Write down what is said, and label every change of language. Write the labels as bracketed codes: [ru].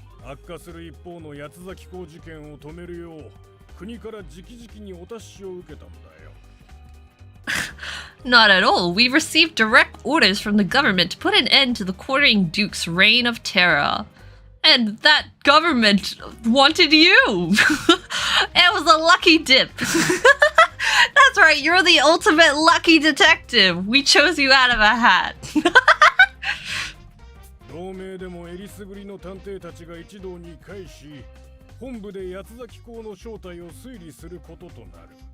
[ja] 悪化する一方の八崎港事件を止めるよう国から直々にお達しを受けたんだよ。 [en] Not at all. We received direct orders from the government to put an end to the Quartering Duke's reign of terror. And that government wanted you. It was a lucky dip. That's right, you're the ultimate lucky detective. We chose you out of a hat. [ja] 同盟でもえりすぐりの探偵たちが一堂に会し、本部で八崎港の正体を推理することとなる。